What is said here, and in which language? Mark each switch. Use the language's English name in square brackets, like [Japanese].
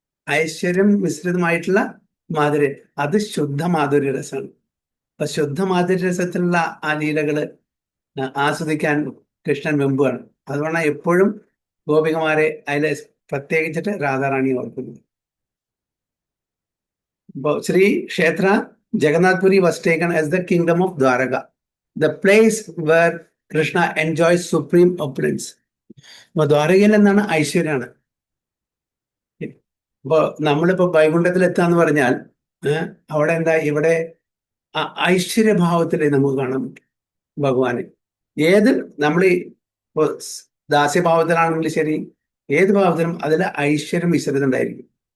[Malayalam] ഐശ്വര്യം മിശ്രിതമായിട്ടുള്ള മാധുര്യം, അത് ശുദ്ധ മാധുര്യരസമാണ്. അപ്പൊ ശുദ്ധ മാധുര്യരസത്തിലുള്ള ആ ലീലകള് ആസ്വദിക്കാൻ കൃഷ്ണൻ വെമ്പുകയാണ്. അതുകൊണ്ടാണ് എപ്പോഴും ഗോപികമാരെ അതിലെ പ്രത്യേകിച്ചിട്ട് രാധാറാണി ഓർക്കുന്നത്. [English] ഇപ്പോ Shri Kshetra Jagannathpuri was taken as the kingdom of Dwaraka, the place where Krishna enjoys supreme opulence. [Malayalam] അപ്പൊ ദ്വാരകയിൽ എന്താണ്? ഐശ്വര്യമാണ്. ഇപ്പൊ നമ്മളിപ്പോ വൈകുണ്ഠത്തിൽ എത്താന്ന് പറഞ്ഞാൽ അവിടെ എന്താ? ഇവിടെ ഐശ്വര്യഭാവത്തിലേ നമുക്ക് കാണാൻ പറ്റും ഭഗവാനെ. ഏത് നമ്മൾ ഇപ്പോ ദാസ്യഭാവത്തിലാണെങ്കിലും ശരി, ഏത് ഭാവത്തിലും അതിൽ ഐശ്വര്യം മിശ്രിതം ഉണ്ടായിരിക്കും.